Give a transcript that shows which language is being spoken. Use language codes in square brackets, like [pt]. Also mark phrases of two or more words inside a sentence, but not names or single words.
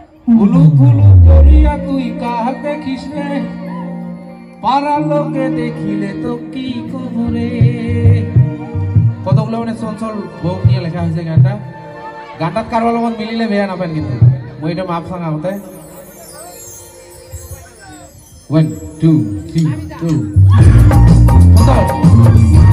[rkt] ফুলু ফুলু করিয়া তুই কাহাক দেখিস রে পাড়ার লোকে দেখিলে তো কি কবরে [bn] কতগুলো মানে চঞ্চল বউ নিয়ে লেখা হয়েছে [as] গানটাত কারোর লগত মিলিলে বেয়া নাপায় কিন্তু মই এটা মাপ চাং আগতে 1 2 3 2